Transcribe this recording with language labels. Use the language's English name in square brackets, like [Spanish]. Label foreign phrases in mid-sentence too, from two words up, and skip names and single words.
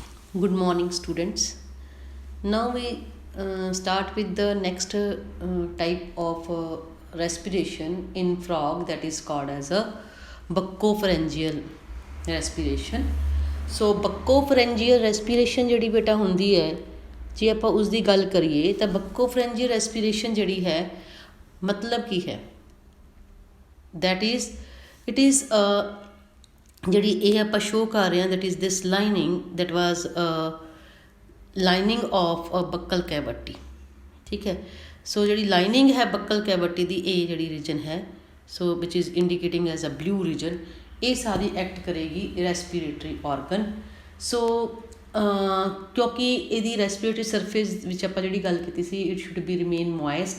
[English] Good morning, students. Now we start with the next type of respiration in frog, that is called as a buccopharyngeal respiration. So buccopharyngeal respiration [Punjabi] ਜਿਹੜੀ ਬੇਟਾ ਹੁੰਦੀ ਹੈ, ਜੇ ਆਪਾਂ ਉਸ ਦੀ ਗੱਲ ਕਰੀਏ ਤਾਂ [English] buccopharyngeal respiration [Punjabi] ਜਿਹੜੀ ਹੈ ਮਤਲਬ ਕੀ ਹੈ? [English] That is, it is [Punjabi] ਜਿਹੜੀ ਇਹ ਆਪਾਂ ਸ਼ੋ ਕਰ ਰਹੇ ਹਾਂ, [English] that is this lining, that was lining of a buccal cavity. [Punjabi] ਠੀਕ ਹੈ, ਸੋ ਜਿਹੜੀ ਲਾਈਨਿੰਗ ਹੈ [English] buccal cavity [Punjabi] ਦੀ, ਇਹ ਜਿਹੜੀ ਰੀਜਨ ਹੈ, ਸੋ [English] which is indicating as a blue region, [Punjabi] ਇਹ ਸਾਰੀ ਐਕਟ ਕਰੇਗੀ [English] respiratory organ. [Punjabi] ਸੋ ਕਿਉਂਕਿ ਇਹਦੀ [English] respiratory surface [Punjabi] ਵਿੱਚ ਆਪਾਂ ਜਿਹੜੀ ਗੱਲ ਕੀਤੀ ਸੀ, [English] it should be remain moist.